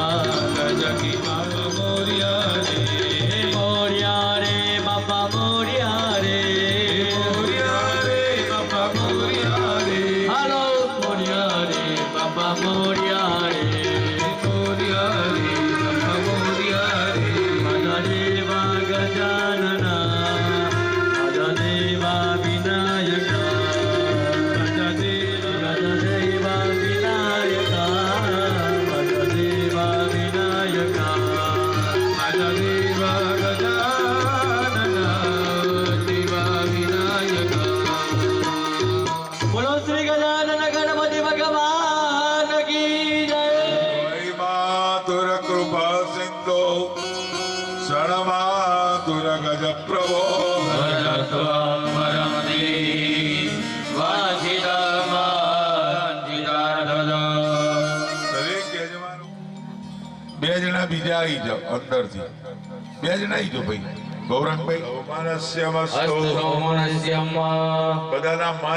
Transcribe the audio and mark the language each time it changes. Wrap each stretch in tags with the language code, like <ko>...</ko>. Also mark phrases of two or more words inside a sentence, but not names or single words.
<mr>माता जाकी मोरिया रे मोरिया रे बाबा मोरिया रे मोरिया रे बाबा मोरिया रे हेलो मोरिया रे बाबा मोरिया रे मोरिया रे बाबा मोरिया रे मददेवा गजानना मददेवा विनायका मददेवा विनायका मददेवा विनायका देवा गजानन देवा विनायक</mr> <hi>बोलो श्री गजानन गणपति भगवान की जय</hi> <sa>महिमातुर कृपा सिंधो शरणमातुर गज प्रभो</sa> <gu>દરેક યજમાનો બે જણા બીજા આવી જાઓ અંદરથી બે જણા આવી જાઓ ભાઈ ગૌરંગભાઈ બધાના મન</gu>